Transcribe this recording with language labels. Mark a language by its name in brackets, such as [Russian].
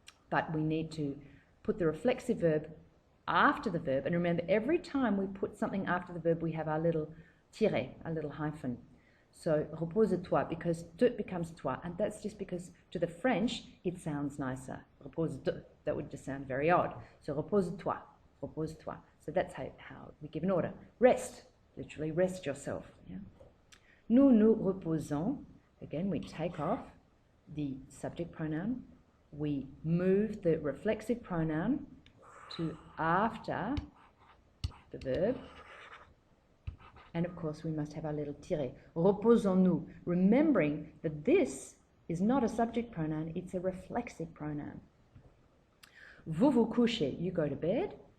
[English] But we need to put the reflexive verb after the verb. And remember, every time we put something after the verb, we have our little tiret, our little hyphen. So, repose-toi, because te becomes toi, and that's just because to the French, it sounds nicer. Repose-te, that would just sound very odd. [French] So, repose-toi, repose-toi. [English] So that's how we give an order. Rest, literally rest yourself. Yeah? [French] Nous nous reposons, [English] again, we take off the subject pronoun, we move the reflexive pronoun to after the verb, and of course, we must have our little tiret. Reposons-nous, remembering that this is not a subject pronoun, it's a reflexive pronoun. [French] Vous vous couchez, [English] you go to bed.